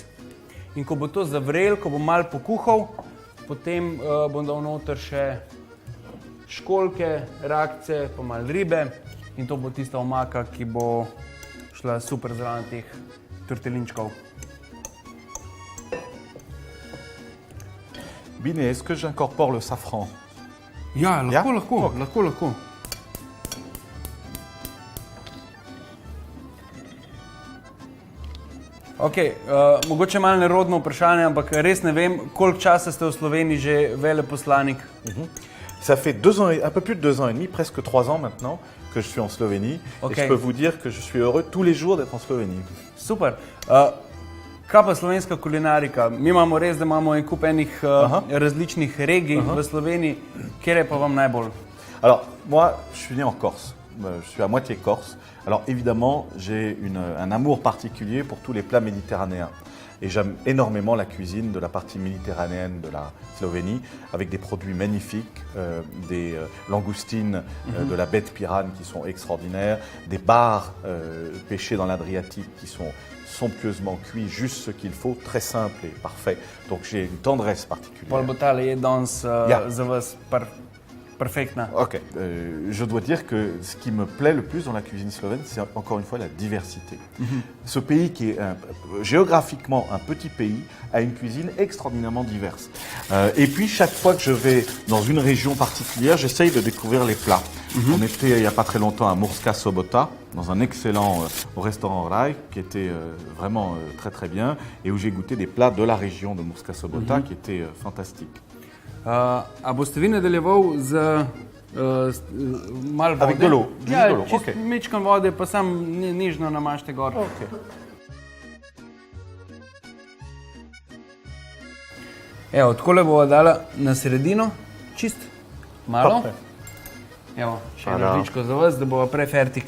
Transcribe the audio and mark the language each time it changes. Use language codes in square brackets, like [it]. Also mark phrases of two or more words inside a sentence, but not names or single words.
[sl] In ko bo to zavrel, ko bom malo pokuhal, potem bom dal noter še školjke, rakce, pa malo ribe. In to bo tista omaka, ki bo šla super zraven teh tortelinčkov. Bine, [fr] est-ce que j'incorpore le safran? [sl] Ja, lahko, Ja? lahko. Ok, mogoče malo nerodno vprašanje, ampak res ne vem, koliko časa ste v Sloveniji že veleposlanik? [fr] Ça fait 2 ans, un peu plus de 2 ans et demi, presque 3 ans maintenant, que je suis en Slovénie. Ok. Et je peux vous dire que je suis heureux tous les jours d'être en Slovénie. [sl] Super. Kaj pa slovenska kulinarika? Mi imamo res, da imamo en kup enih različnih regij v Sloveniji. Kjer je pa vam najbolj? [fr] Alors, moi, je suis né en Corse. Je suis à moitié corse. Alors, évidemment, j'ai un amour particulier pour tous les plats méditerranéens. Et j'aime énormément la cuisine de la partie méditerranéenne de la Slovénie, avec des produits magnifiques, des langoustines de la baie de Piran qui sont extraordinaires, des bars pêchés dans l'Adriatique qui sont somptueusement cuits, juste ce qu'il faut, très simple et parfait. Donc j'ai une tendresse particulière. [sl] Pol bo tale je danes Ja. za vas perfektna. [fr] Ok, je dois dire que ce qui me plaît le plus dans la cuisine slovène, c'est encore une fois la diversité. Ce pays qui est géographiquement un petit pays a une cuisine extraordinairement diverse. Et puis chaque fois que je vais dans une région particulière, j'essaye de découvrir les plats. On était il n'y a pas très longtemps à Murska Sobota, dans un excellent au restaurant Raj, qui était vraiment très très bien, et où j'ai goûté des plats de la région de Murska Sobota qui étaient fantastiques. [sl] A boste vi nadaljeval z malo vode? [fr] Avec de l'eau, [sl] Ja, [fr] de l'eau, [sl] čist ok. mečkam vode, pa sam nežno namažite gor. Ok. Evo, takole bova dala na sredino, čist malo. [fr] Parfait. [sl] Evo, še eno Hvala. žličko za vas, da bova prej fertik.